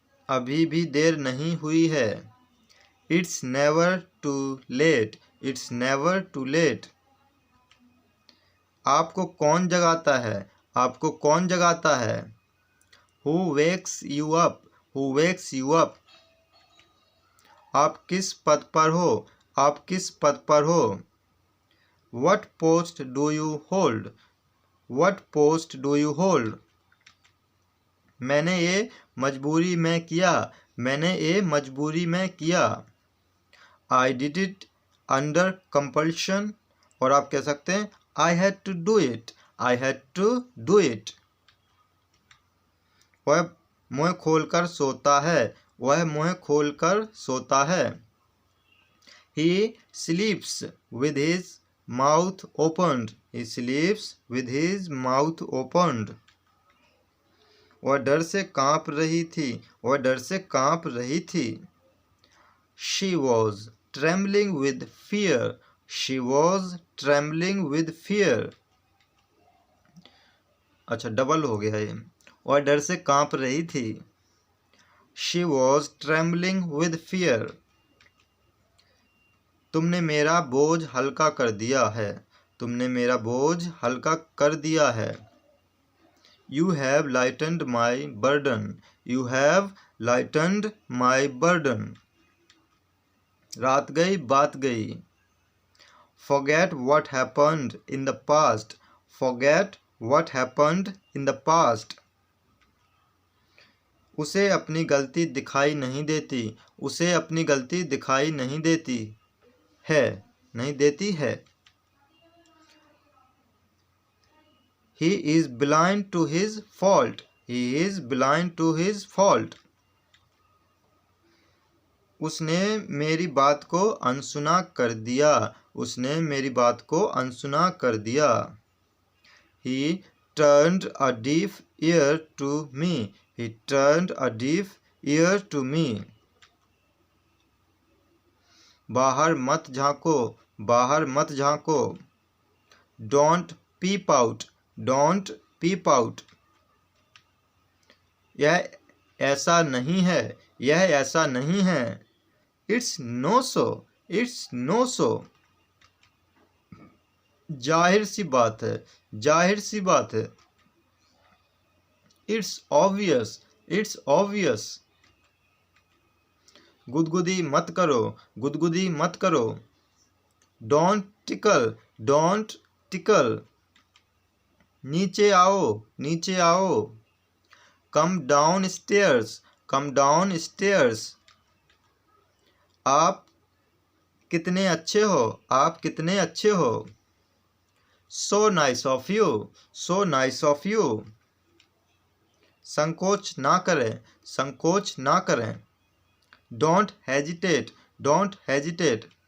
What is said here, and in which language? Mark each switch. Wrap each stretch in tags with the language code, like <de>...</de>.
<hi>अभी भी देर नहीं हुई है।</hi> <en>It's never too late, it's never too late.</en> <hi>आपको कौन जगाता है, आपको कौन जगाता है।</hi> <en>who wakes you up,</en> <hi>who wax you up. आप किस पद पर हो, आप किस पद पर हो।</hi> <en>What post do you hold, what post do you hold।</en> <hi>मैंने ये मजबूरी में किया, मैंने ये मजबूरी में किया।</hi> <en>I did it under compulsion।</en> <hi>और आप कह सकते हैं</hi> <en>I had to do it, I had to do it।</en> <hi>वह मुँह खोलकर सोता है, वह मुँह खोलकर सोता है।</hi> <en>He sleeps with his mouth opened, he sleeps with his mouth opened।</en> <hi>वह डर से कांप रही थी, वह डर से कांप रही थी।</hi> <en>She was trembling with fear, she was trembling with fear।</en> <hi>अच्छा, डबल हो गया ये। वह डर से कांप रही थी।</hi> <en>She was trembling with fear।</en> <hi>तुमने मेरा बोझ हल्का कर दिया है, तुमने मेरा बोझ हल्का कर दिया है।</hi> <en>You have lightened my burden, you have lightened my burden।</en> <hi>रात गई बात गई।</hi> <en>Forget what happened in the past, forget what happened in the past।</en> <hi>उसे अपनी गलती दिखाई नहीं देती, उसे अपनी गलती दिखाई नहीं देती है, नहीं देती है।</hi> <en>He is blind to his fault, he is blind to his fault।</en> <hi>उसने मेरी बात को अनसुना कर दिया, उसने मेरी बात को अनसुना कर दिया।</hi> <en>He turned a deaf ear to me, he turned a deaf ear to me।</en> <hi>बाहर मत झांको, बाहर मत झांको।</hi> <en>Don't peep out, don't peep out।</en> <hi>यह ऐसा नहीं है, यह ऐसा नहीं है।</hi> <en>It's no so, it's no so।</en> <hi>जाहिर सी बात है, जाहिर सी बात है।</hi> <en>It's obvious, it's obvious।</en> <hi>गुदगुदी मत करो, गुदगुदी मत करो।</hi> <en>Don't tickle, don't tickle।</en> <hi>नीचे आओ, नीचे आओ।</hi> <en>Come down stairs, come down stairs।</en> <hi>आप कितने अच्छे हो, आप कितने अच्छे हो।</hi> <en>So nice of you, so nice of you।</en> <hi>संकोच ना करें, संकोच ना करें।</hi> <en>Don't hesitate, don't hesitate।</en>